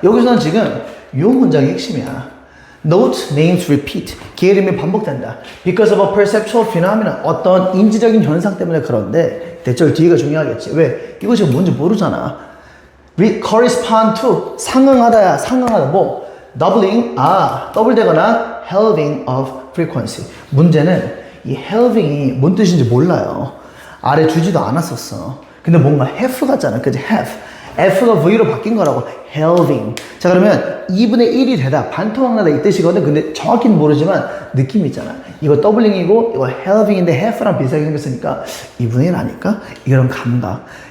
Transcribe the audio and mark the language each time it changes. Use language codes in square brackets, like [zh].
[ko] 여기서는 지금 요 문장이 핵심이야. [en] Note names repeat. [ko] 개 이름이 반복된다. [en] Because of a perceptual phenomenon. [ko] 어떤 인지적인 현상 때문에 그런데 대절 뒤가 중요하겠지. 왜? 이거 지금 뭔지 모르잖아. correspond to. 상응하다야. 상응하다. 뭐? doubling. 더블 되거나 [en] halving of frequency. [ko] 문제는 이 halving이 뭔 뜻인지 몰라요. 아래 주지도 않았었어. 근데 뭔가 have 같잖아. 그치? have. F가 V로 바뀐 거라고. halving. 자, 그러면 2분의 1이 되다. 반토막나다 이 뜻이거든. 근데 정확히는 모르지만 느낌이 있잖아. 이거 더블링이고 이거 halving인데 half랑 비슷하게 생겼으니까 2분의 1 아닐까? 이런 감각.